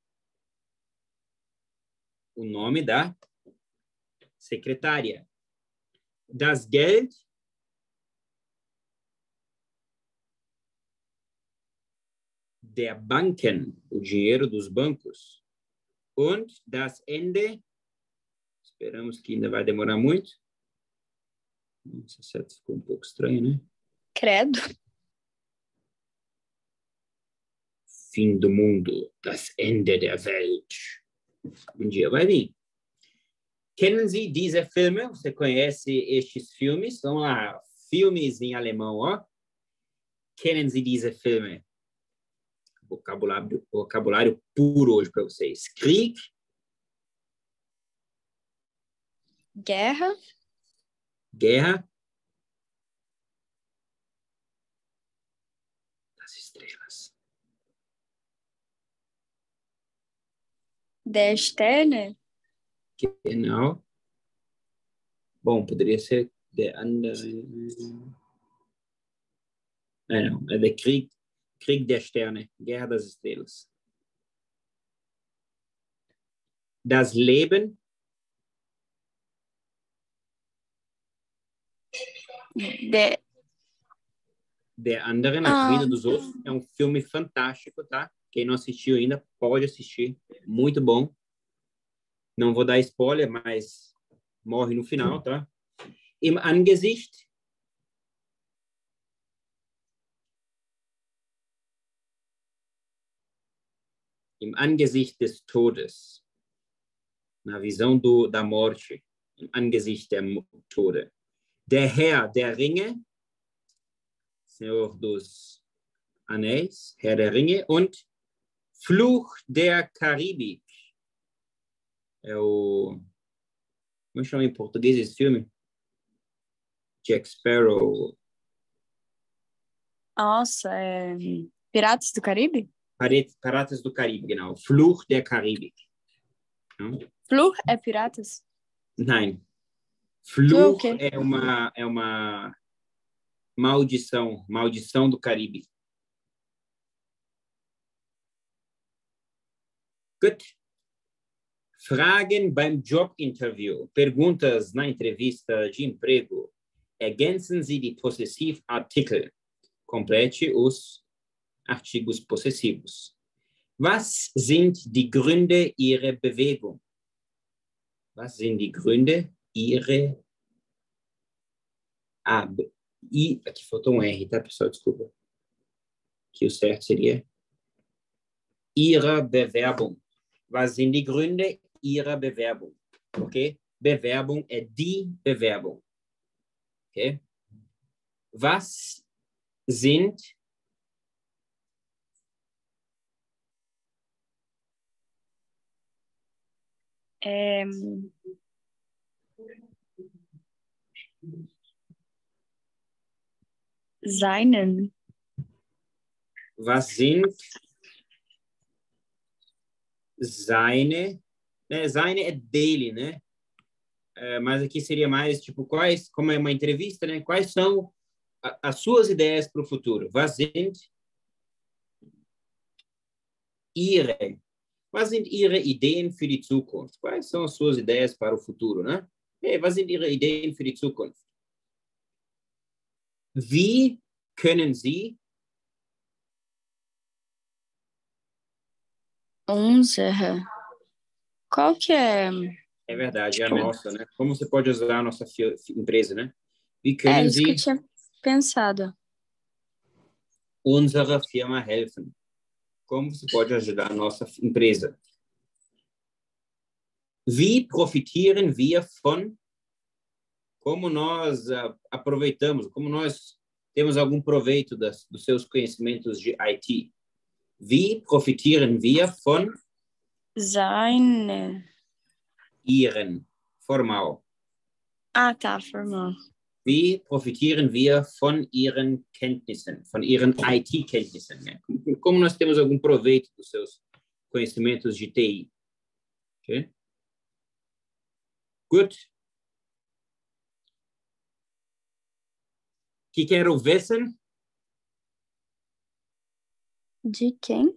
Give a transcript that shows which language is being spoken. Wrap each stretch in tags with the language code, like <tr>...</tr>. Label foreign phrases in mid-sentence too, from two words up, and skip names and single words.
<pt>O nome da secretária.</pt> <de>Das Geld der Banken,</de> <pt>o dinheiro dos bancos.</pt> <de>Und das Ende,</de> <pt>esperamos que ainda vai demorar muito. Essa seta ficou um pouco estranha, né? Credo. Fim do mundo,</pt> <de>das Ende der Welt.</de> <pt>Um dia vai vir.</pt> <de>Kennen Sie diese Filme?</de> <pt>Você conhece estes filmes? Vamos lá, filmes em alemão, ó.</pt> <de>Kennen Sie diese Filme?</de> <pt>Vocabulário puro hoje para vocês.</pt> <de>Krieg.</de> <pt>Guerra. Guerra. Das Estrelas.</pt> <de>Der Sterne. Genau.</de> <pt>Bom, poderia ser</pt> <de>der andere.</de> <pt>Não, é</pt> <de>der Krieg der Sterne,</de> <pt>Guerra das Estrelas.</pt> <de>Das Leben. Der anderen,</de> <pt>A Vida dos Outros. É um filme fantástico, tá? Quem não assistiu ainda, pode assistir. Muito bom. Não vou dar spoiler, mas morre no final, tá?</pt> <de>Im Angesicht. Im Angesicht des Todes.</de> <pt>Na visão da morte.</pt> <de>Im Angesicht der Tode. Der Herr der Ringe.</de> <pt>Senhor dos Anéis.</pt> <de>Herr der Ringe. Und Fluch der Karibik.</de> <pt>É o... Como chama em português esse filme? Jack Sparrow. Nossa, Piratas do Caribe? Piratas do Caribe,</pt> <de>genau. Fluch der Karibik.</de> <pt>Não? Fluch é piratas?</pt> <de>Nein.</de> <pt>Fluch é uma maldição do Caribe.</pt> <de>Gut. Fragen beim Jobinterview.</de> <pt>Perguntas na entrevista de emprego.</pt> <de>Ergänzen Sie die Possessivartikel.</de> <pt>Complete os artigos possessivos.</pt> <de>Was sind die Gründe Ihrer Bewegung? Was sind die Gründe Ihrer...</de> <pt>Aqui faltou um R, tá, pessoal? Desculpa. Que o certo seria</pt> <de>Ihrer Bewerbung. Was sind die Gründe Ihrer Bewerbung? Okay?</de> <pt>Bewerbung é</pt> <de>die Bewerbung. Okay? Was sind seinen. Was sind seine,</de> <pt>né? Seine é dele, né? Mas aqui seria mais, tipo, como é uma entrevista, né? Quais são as suas ideias para o futuro?</pt> <de>Was sind Ihre Ideen für die Zukunft?</de> <pt>Quais são as suas ideias para o futuro, né?</pt> <de>Was sind Ihre Ideen für die Zukunft? Wie können Sie Unsere.</de> <pt>Qual que é? É verdade, é a nossa, né? Como você pode usar a nossa empresa, né?</pt> <de>Wie können</de> <pt>Isso que eu</pt> <de>Sie</de> <pt>tinha pensado.</pt> <de>unserer Firma helfen?</de> <pt>Como você pode ajudar a nossa empresa?</pt> <de>Wie profitieren wir von?</de> <pt>Como nós aproveitamos, como nós temos algum proveito dos seus conhecimentos de IT?</pt> <de>Wie profitieren wir von Seine. Ihren?</de> <pt>Formal. Ah, tá, formal.</pt> <de>Wie profitieren wir von Ihren Kenntnissen, von Ihren IT-Kenntnissen?</de> <pt>Né? Como nós temos algum proveito dos seus conhecimentos de TI?</pt> <de>Okay? Gut.</de> <pt>Que quero wissen? De quem?</pt>